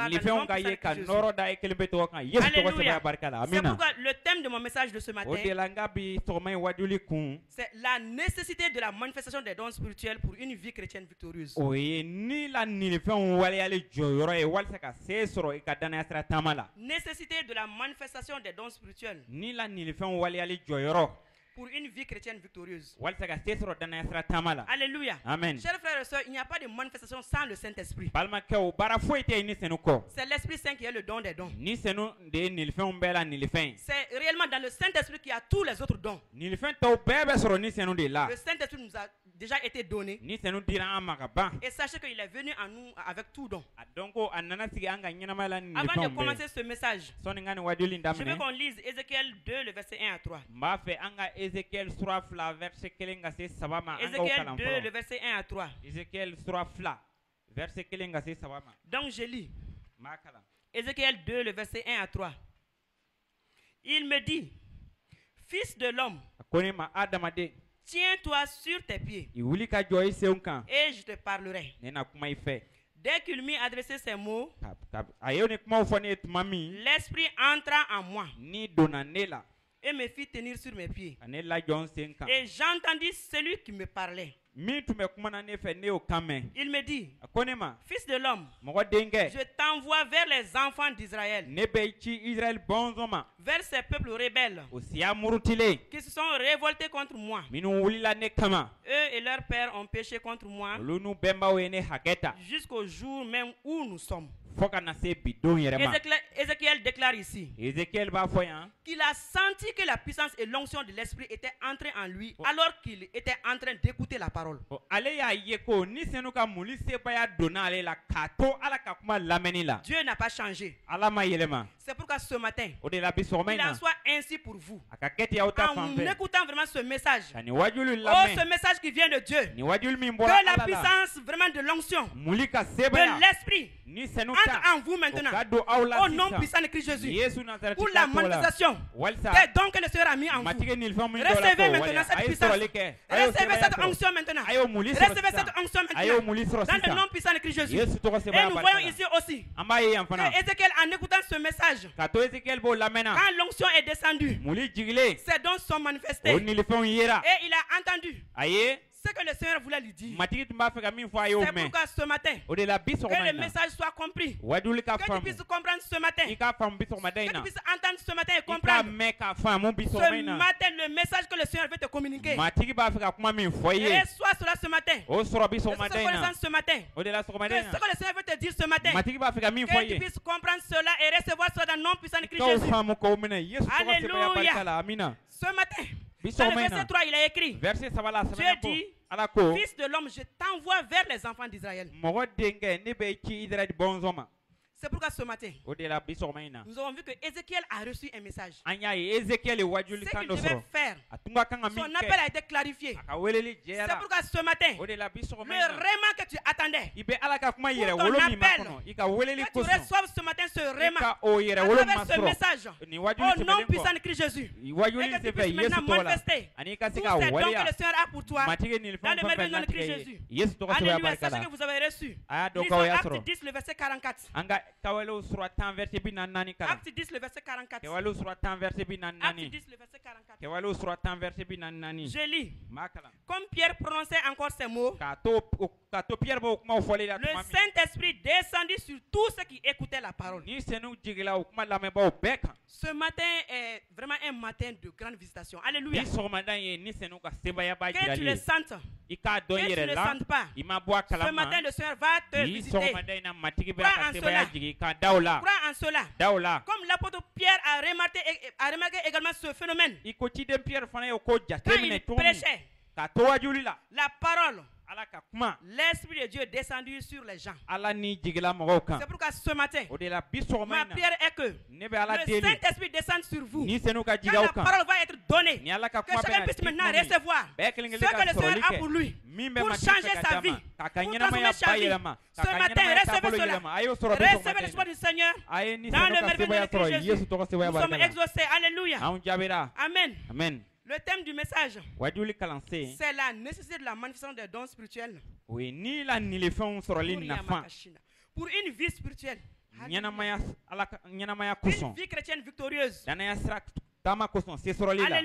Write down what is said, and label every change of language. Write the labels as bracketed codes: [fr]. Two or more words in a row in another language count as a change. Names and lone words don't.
[fr] dans le [bm] lifɛnw [fr] nom [bm] ka ye [fr] puissant [bm] ka [fr] de Jésus. [bm] nɔrɔ da i kelen bɛ tɔgɔ kan yesu tɔgɔ [fr] Alléluia. [bm] sɛbɛya barika la [fr] C'est [bm] amina [fr] pourquoi le thème de mon message de ce [bm] o [fr] matin, de la [bm] n ka bi sɔgɔma in wajuli kun [fr] c'est la nécessité de la manifestation des dons spirituels pour une vie chrétienne victorieuse. [bm] o ye ni la ninifɛnw waleyali jɔyɔrɔ ye walisa ka se sɔrɔ i ka danaya sira taama la [fr] Nécessité de la manifestation des dons spirituels [bm] ni la ninifɛnw waleyali jɔyɔrɔ [fr] pour une vie chrétienne victorieuse. [bm] walisa ka se sɔrɔ danaya sira taama la [fr] Alléluia. [bm] amen [fr] Chers frères et sœurs, il n'y a pas de manifestation sans le Saint-Esprit. [bm] balimakɛw baara foyi tɛ yen ni senu kɔ [fr] C'est l'Esprit Saint qui est le don des dons. [bm] ni senu de ye nilifɛnw bɛɛ la nilifɛn ye [fr] C'est réellement dans le Saint-Esprit qu'il y a tous les autres dons. [bm] nilifɛn tɔw bɛɛ bɛ sɔrɔ ni senu de la [fr] Le Saint-Esprit nous a déjà été donné. [bm] ni senu dira an ma ka ban [fr] Et sachez qu'il est venu à nous avec tout don. [bm] a dɔn ko a nana sigi an ka ɲɛnamaya la ni [fr] Avant de [bm] nilifɛnw bɛɛ [fr] commencer ce message, [bm] sɔni n ka nin wajuli in [fr] je veux [bm] daminɛ [fr] qu'on lise Ézéchiel 2, le verset 1 à 3. [bm] n b'a fɛ an ka ezekiel sura 2 verset 1 ka se 3 ma an k'o [fr] Ézéchiel [bm] kalan [fr] 2, le [bm] fɔlɔ [fr] verset 1 à 3. [bm] ezekiel sura 2 verset 1 ka se 3 ma [fr] Donc je lis. [bm] n b'a kalan [fr] Ézéchiel 2, le verset 1 à 3. Il me dit, Fils de l'homme, [bm] a ko ne ma adamaden [fr] tiens-toi sur tes pieds [bm] i wuli ka jɔ i senw kan [fr] et je te parlerai. [bm] ne na kuma i fɛ [fr] Dès qu'il m'eut adressé ces mots, [bm] a ye ni kumaw fɔ ne ye tuma min [fr] l'Esprit entra en moi [bm] ni donna ne la [fr] et me fit tenir sur mes pieds. [bm] ka ne lajɔ n sen kan [fr] Et j'entendis celui qui me parlait. [bm] min tun bɛ kumana ne fɛ ne y'o kan mɛn [fr] Il me dit, [bm] a ko ne ma [fr] Fils de l'homme, [bm] mɔgɔ denkɛ [fr] je t'envoie vers les enfants d'Israël, [bm] ne bɛ ci israɛl bɔnsɔn ma [fr] vers ces peuples rebelles [bm] o siya murutilen [fr] qui se sont révoltés contre moi. [bm] minnu wulila ne kama [fr] Eux et leurs pères ont péché contre moi [bm] olu n'u bɛnbaw ye ne hakɛ ta [fr] jusqu'au jour même où nous sommes. [bm] fɔ ka na se bi don yɛrɛ ma [fr] Ézéchiel déclare ici [bm] ezekiel b'a fɔ yan [fr] qu'il a senti que la puissance et l'onction de l'Esprit étaient entrées en lui alors qu'il était en train d'écouter la parole. [bm] ale y'a ye ko ni senu ka muli sebaya donna ale la k'a to ala ka kuma lamɛnni la [fr] Dieu n'a pas changé. [bm] ala ma yɛlɛma [fr] C'est pourquoi ce matin, [bm] o de la bi sɔgɔma in [fr] il en [bm] na [fr] soit ainsi pour vous. [bm] a ka kɛ ten aw ta [fr] En [bm] fan fɛ [fr] écoutant vraiment ce message, [bm] ka nin wajuli oh, lamɛn [fr] ce message qui vient de Dieu, [bm] nin wajuli min [fr] que [bm] bɔra la ala la [fr] puissance vraiment de l'onction, [bm] muli ka [fr] de [bm] sebaya [fr] l'Esprit, [bm] ni senu [fr] entre [bm] ta [fr] en vous [bm] o [fr] maintenant, [bm] ka don aw la [fr] au nom [bm] sisan [fr] puissant de Christ Jésus, [bm] yesu nazareti [fr] pour la [bm] ka to la [fr] manifestation [bm] walisa [fr] des dons que le Seigneur a mis en vous. [bm] matigi ni fɛn min dɔ la [fr] Recevez [bm] ko [fr] maintenant [bm] waleya [fr] cette [bm] a ye [fr] puissance. [bm] sɔrɔli kɛ a y'o [fr] Recevez [bm] sebaya [fr] cette [bm] sɔrɔ [fr] onction maintenant. [bm] a y'o muli sɔrɔ [fr] Recevez cette [bm] sisan [fr] onction [bm] a y'o [fr] maintenant. [bm] muli sɔrɔ [fr] Dans le nom [bm] sisan [fr] puissant de Christ Jésus. [bm] yesu tɔgɔ [fr] Et [bm] sebaya [fr] nous [bm] barika [fr] voyons [bm] la [fr] ici aussi [bm] an b'a ye yan fana [fr] que Ézéchiel, en écoutant ce message, [bm] ka to ezekiel b'o lamɛnna [fr] quand l'onction est descendue, [bm] muli jigilen [fr] ses dons sont manifestés. [bm] o nilifɛnw yera [fr] Et il a entendu [bm] a ye [fr] ce que le Seigneur voulait lui dire. [bm] matigi tun b'a fɛ ka min fɔ a y'o [fr] C'est [bm] mɛn [fr] pourquoi ce matin, [bm] o de la bi [fr] que [bm] sɔgɔma [fr] le [bm] in na [fr] message soit compris. [bm] wajuli ka [fr] Que tu [bm] faamu [fr] puisses comprendre ce matin. [bm] i k'a faamu bi sɔgɔmada [fr] Que [bm] in [fr] tu [bm] na [fr] puisses entendre ce matin et [bm] i k'a [fr] comprendre. [bm] mɛn k'a faamu bi sɔgɔma [fr] Ce [bm] in na [fr] matin, le message que le Seigneur veut te communiquer. [bm] matigi b'a fɛ ka kuma min fɔ i [fr] Et [bm] ye [fr] sois cela ce matin. [bm] o sɔrɔ bi [fr] Que sois [bm] sɔgɔmada in na [fr] connaissance ce matin. [bm] o de la [fr] Que [bm] sɔgɔmada in [fr] ce [bm] na [fr] que le Seigneur veut te dire ce matin. [bm] matigi b'a fɛ ka min fɔ [fr] Que [bm] i [fr] tu [bm] ye [fr] puisses comprendre cela et recevoir cela dans le nom puissant de [bm] i [fr] Christ [bm] k'o [fr] Jésus. [bm] faamu k'o minɛ yesu tɔgɔ sebaya [fr] Alléluia. [bm] barika la amina [fr] Ce matin, [bm] bi [fr] dans le [bm] sɔgɔma in [fr] verset [bm] na [fr] 3, il a écrit, [bm] verset 3 la [fr] Dieu [bm] sɛbɛnna ko [fr] dit, [bm] ala ko [fr] Fils de l'homme, je t'envoie vers les enfants d'Israël. [bm] mɔgɔ denkɛ ne bɛ ci israɛl bɔnsɔn ma [fr] C'est pourquoi ce matin, [bm] o de la bi sɔgɔma in na [fr] nous avons vu que Ézéchiel a reçu un message. [bm] an y'a ye ezekiel ye [fr] Ce [bm] wajuli kan [fr] qu'il [bm] dɔ [fr] devait [bm] sɔrɔ [fr] faire, [bm] a tun ka kan ka [fr] son [bm] min [fr] appel [bm] kɛ [fr] a été clarifié. [bm] a ka weleli [fr] C'est [bm] jɛyara [fr] pourquoi ce matin, [bm] o de la bi sɔgɔma [fr] le [bm] in na [fr] réma que tu attendais, [bm] i bɛ ala ka kuma yɛrɛ [fr] ton [bm] wolo min ma [fr] appel, [bm] kɔnɔ i ka weleli [fr] que tu [bm] kosɔn [fr] reçoives ce matin ce [bm] i [fr] réma [bm] ka o yɛrɛ [fr] à [bm] wolo [fr] travers ce [bm] masɔrɔ [fr] message, [bm] nin [fr] au [bm] wajuli [fr] nom [bm] sɛbɛnlen [fr] puissant de [bm] kɔ [fr] Christ Jésus. [bm] wajuli [fr] Et que tu [bm] sen fɛ [fr] puisses [bm] yesu [fr] maintenant [bm] tɔgɔ la [fr] manifester [bm] ani i ka se [fr] tous [bm] ka [fr] ces dons que [bm] waleya [fr] le Seigneur a pour toi. [bm] matigi nin [fr] Dans [bm] fɛn [fr] le [bm] fɛn [fr] merveilleux [bm] fɛn [fr] nom de Christ [bm] latigɛ [fr] Jésus. [bm] ye yesu tɔgɔ sɛbɛya [fr] Alléluia, [bm] barika [fr] sachez [bm] la [fr] que vous avez reçu. [bm] a y'a dɔn [fr] Lisons [bm] k'aw y'a [fr] Acte [bm] sɔrɔ [fr] 10, le verset 44. [bm] an ka kawalew sura 10 verset bi naani kalan [fr] Acte 10, le verset 44. [bm] kɛwalew sura 10 verset bi [fr] Acte [bm] naani [fr] 10, le verset 44. [bm] kɛwalew sura 10 verset bi naani [fr] Je lis. [bm] m'a kalan [fr] Comme Pierre prononçait encore ces mots, [bm] k'a to Pierre b'o kumaw fɔli la [fr] le [bm] tuma min [fr] Saint-Esprit descendit sur tous ceux qui écoutaient la parole. [bm] ni senu jigila o kuma lamɛnbaaw bɛɛ kan [fr] Ce matin est vraiment un matin de grande visitation. [bm] ni [fr] Alléluia. [bm] sɔgɔmada in ye ni senu ka sebayaba [fr] Que tu [bm] jirali [fr] le [bm] ye [fr] sentes. [bm] i k'a dɔn [fr] et tu [bm] yɛrɛ [fr] ne [bm] la [fr] sens pas, [bm] i ma bɔ a [fr] ce matin [bm] kalama [fr] le Seigneur va te [bm] bi [fr] visiter. [bm] sɔgɔmada in na matigi bɛ [fr] Crois [bm] ka [fr] en [bm] sebaya [fr] cela. [bm] jigin ka daw la [fr] Crois en cela. [bm] daw la [fr] Comme l'apôtre Pierre a remarqué également ce phénomène. [bm] i ko ciden Pierre fana ye ko [fr] Quand [bm] jateminɛ [fr] il [bm] cogo min [fr] prêchait [bm] ka to wajuli la [fr] la parole, [bm] ala ka kuma [fr] l'Esprit de Dieu est descendu sur les gens. [bm] ala ni jigila mɔgɔw kan [fr] C'est pourquoi ce matin, [bm] o de la bi sɔgɔma ma in na [fr] prière est que [bm] ne bɛ ala [fr] le [bm] deli [fr] Saint-Esprit descende sur vous. [bm] ni senu ka [fr] Quand [bm] jigaw la kan [fr] parole va être donnée, [bm] ni ala ka [fr] que [bm] kuma [fr] chacun [bm] bɛna [fr] puisse [bm] di [fr] maintenant [bm] tuma min [fr] recevoir [bm] bɛɛ [fr] ce [bm] kelen [fr] que [bm] kelen ka [fr] le Seigneur [bm] sɔrɔli a kɛ [fr] pour lui, [bm] min bɛ [fr] pour [bm] matigi [fr] changer [bm] fɛ ka [fr] sa [bm] d'a [fr] vie, [bm] ma k'a ka [fr] pour [bm] ɲɛnamaya [fr] transformer sa vie. [bm] bayɛlɛma [fr] Ce [bm] k'a ka [fr] matin, [bm] ɲɛnamaya [fr] recevez [bm] taabolo [fr] cela. [bm] yɛlɛma a y'o sɔrɔ bi [fr] Recevez [bm] sɔgɔmada in [fr] l'espoir [bm] na [fr] du Seigneur [bm] a ye ni [fr] dans [bm] senu [fr] le [bm] ka [fr] merveilleux [bm] sebaya [fr] nom de [bm] sɔrɔ [fr] Christ [bm] yesu [fr] Jésus. [bm] tɔgɔ sebaya [fr] Nous sommes [bm] barika la [fr] exaucés. Alléluia. [bm] anw jaabira [fr] Amen. [bm] amen [fr] Le thème du message, [bm] wajuli kalansen [fr] c'est la nécessité de la manifestation des dons spirituels. [bm] o ye ni la nilifɛnw sɔrɔli [fr] Pour [bm] nafa Yamakashina. [fr] Pour une vie spirituelle. [bm] ɲɛnamaya ala ka ɲɛnamaya [fr] Une [bm] kosɔn [fr] vie chrétienne victorieuse. [bm] danaya sira taama kosɔn se sɔrɔli la